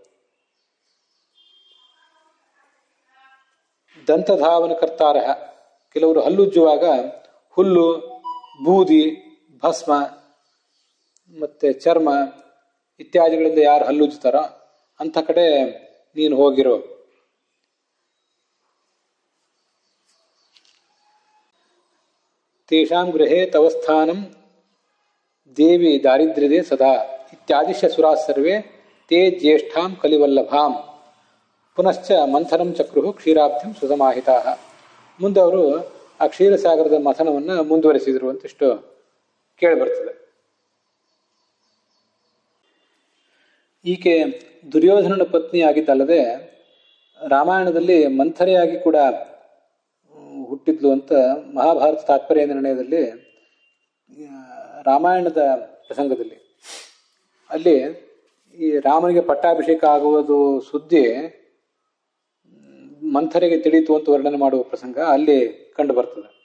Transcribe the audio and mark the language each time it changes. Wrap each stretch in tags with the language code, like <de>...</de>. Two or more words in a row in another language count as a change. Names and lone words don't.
<sa>ದಂತಧಾವನ ಕರ್ತಾರ.</sa> <kn>ಕೆಲವರು ಹಲ್ಲುಜ್ಜುವಾಗ ಹುಲ್ಲು, ಬೂದಿ, ಭಸ್ಮ ಮತ್ತೆ ಚರ್ಮ ಇತ್ಯಾದಿಗಳಿಂದ ಯಾರು ಹಲ್ಲುಜ್ಜುತ್ತಾರೋ ಅಂಥ ಕಡೆ ನೀನು ಹೋಗಿರೋ.</kn> <sa>ತೇಷಾಂ ಗೃಹೇ ತವ ಸ್ಥಾನಂ ದೇವಿ ದಾರಿದ್ರ್ಯದೆ ಸದಾ ಇತ್ಯಾದಿಶ್ಯ ಸುರಾ ಸರ್ವೇ ತೇ ಜ್ಯೇಷ್ಠಾಂ ಕಲಿವಲ್ಲಭಾಂ ಪುನಶ್ಚ ಮಂಥನಂ ಚಕ್ರು ಕ್ಷೀರಾಬ್ಧಿಂ ಸುಸಮಾಹಿತಾ.</sa> <kn>ಮುಂದೆ ಅವರು ಆ ಕ್ಷೀರಸಾಗರದ ಮಥನವನ್ನು ಮುಂದುವರಿಸಿದರು ಅಂತಿಷ್ಟು ಕೇಳಿಬರ್ತದೆ. ಈಕೆ ದುರ್ಯೋಧನನ ಪತ್ನಿ ಆಗಿದ್ದಲ್ಲದೆ ರಾಮಾಯಣದಲ್ಲಿ ಮಂಥರೆಯಾಗಿ ಕೂಡ ಹುಟ್ಟಿದ್ಲು ಅಂತ ಮಹಾಭಾರತ ತಾತ್ಪರ್ಯ ನಿರ್ಣಯದಲ್ಲಿ ರಾಮಾಯಣದ ಪ್ರಸಂಗದಲ್ಲಿ ಅಲ್ಲಿ ಈ ರಾಮನಿಗೆ ಪಟ್ಟಾಭಿಷೇಕ ಆಗುವುದು ಸುದ್ದಿ ಮಂಥರೆಗೆ ತಿಳಿಯಿತು ಅಂತ ವರ್ಣನೆ ಮಾಡುವ ಪ್ರಸಂಗ ಅಲ್ಲಿ ಕಂಡು ಬರ್ತದೆ.</kn>